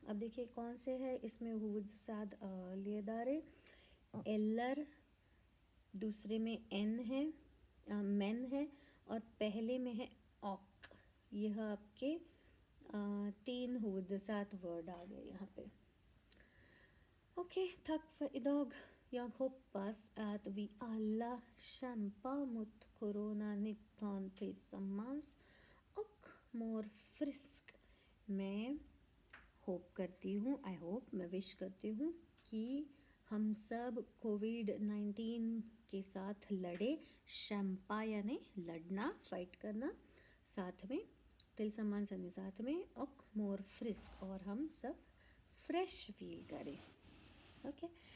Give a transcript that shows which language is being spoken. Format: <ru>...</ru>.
<hi>अब देखिए कौन से है इसमें huvudsak लेदारे, एलर, दूसरे में एन है, मेन है, और पहले में है ऑक। यह आपके 3 huvudsak वर्ड आ गए यहाँ पे।</hi> <sv>Okej, tack för idag. Jag hoppas att vi alla kämpar mot corona-19 tillsammans och mår frisk।</sv> <hi>मैं होप करती हूँ, आई होप, मैं विश करती हूँ कि हम सब कोविड-19 के साथ लड़े। शैम्पा यानी लड़ना, फाइट करना, साथ में tillsammans यानी साथ में, और मोर फ्रिस्क और हम सब फ्रेश फील करें। ओके,</hi>